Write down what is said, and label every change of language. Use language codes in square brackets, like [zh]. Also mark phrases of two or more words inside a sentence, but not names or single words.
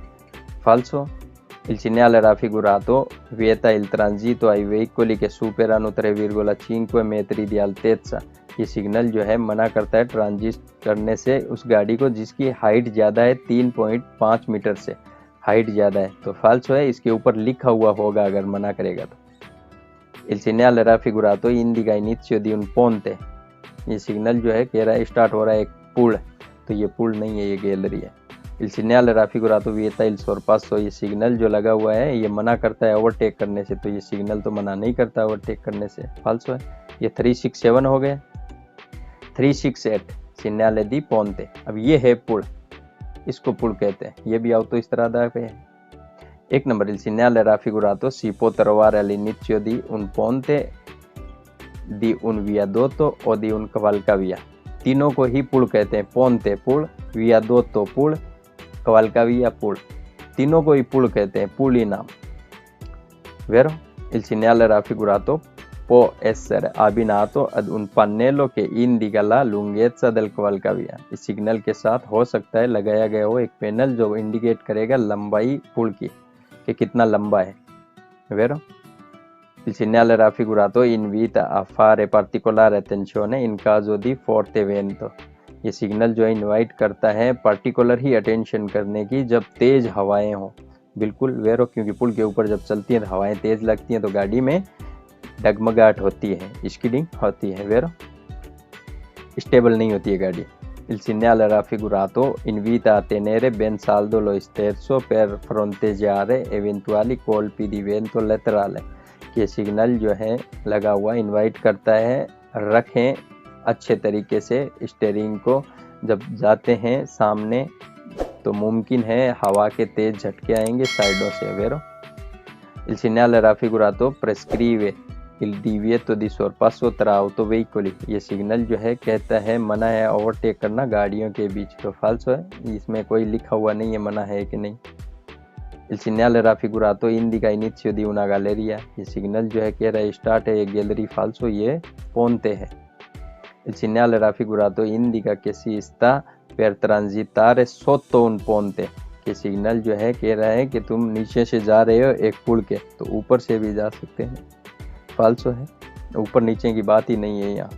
[it] फाल्सो। il segnale raffigurato vieta il transito ai veicoli che superano 3,5 metri di altezza, [hi] ये सिग्नल जो है मना करता है ट्रांजिट करने से उस गाड़ी को जिसकी हाइट ज़्यादा है 3.5 मीटर से हाइट ज़्यादा है तो। फाल्सो है, इसके ऊपर लिखा हुआ होगा अगर मना करेगा तो। [it] il segnale raffigurato indica inizio di un ponte, [hi] ये सिग्नल जो है कह रहा है स्टार्ट हो रहा है एक पुल, तो ये पुल नहीं है, ये गैलरी है। [it] il segnale raffigurato vieta il sorpasso, [hi] ये सिग्नल जो लगा हुआ है ये मना करता है ओवरटेक करने से, तो ये सिग्नल तो मना नहीं करता ओवरटेक करने से। फाल्सो है। ये 367 हो गए। 368 [it] segnale di ponte, [hi] अब ये है पुल, इसको पुल कहते हैं, ये भी autostrada पे है। एक नंबर [it] il segnale raffigurato si può trovare all'inizio di un ponte, di un viadotto o di un cavalcavia, [hi] तीनों को ही पुल कहते हैं। पोंते पुल, वियादोत्तो पुल, cavalcavia पुल, तीनों को ही पुल कहते हैं, पुल ही नाम। [it] Vero? il segnale raffigurato può essere abbinato ad un pannello che indica la lunghezza del cavalcavia, [hi] इस सिग्नल के साथ हो सकता है लगाया गया हो एक पैनल जो इंडिकेट करेगा लंबाई पुल की कि कितना लंबा है। Vero? [it] Il segnale raffigurato invita a fare particolare attenzione in caso di forte vento। [hi] ये सिग्नल जो है इनवाइट करता है पार्टिकुलर ही अटेंशन करने की जब तेज हवाएं हो। बिल्कुल वेरो, क्योंकि पुल के ऊपर जब चलती हैं तो हवाएं तेज लगती हैं तो गाड़ी में डगमगाहट होती है, स्किडिंग होती है, वेरो स्टेबल नहीं होती है गाड़ी। [it] Il segnale raffigurato invita a tenere ben saldo lo sterzo per fronteggiare eventuali colpi di vento laterale। [hi] ये सिग्नल जो है लगा हुआ इनवाइट करता है रखें अच्छे तरीके से स्टीयरिंग को, जब जाते हैं सामने तो मुमकिन है हवा के तेज झटके आएंगे साइडों से, वेरो। [it] Il segnale raffigurato prescrive il divieto di sorpasso tra autoveicoli। [hi] ये सिग्नल जो है कहता है मना है ओवरटेक करना गाड़ियों के बीच, तो फाल्सो है, इसमें कोई लिखा हुआ नहीं है मना है कि नहीं। [it] Il segnale raffigurato indica inizio di una galleria। [hi] ये सिग्नल जो है कह रहा है स्टार्ट है एक गैलरी, फाल्सो, ये पोंते है। [it] Il segnale raffigurato indica che si sta per transitare sotto un ponte। [hi] ये सिग्नल जो है कह रहा है कि तुम नीचे से जा रहे हो एक पुल के, तो ऊपर से भी जा सकते हैं, फाल्सो है, ऊपर नीचे की बात ही नहीं है यहाँ।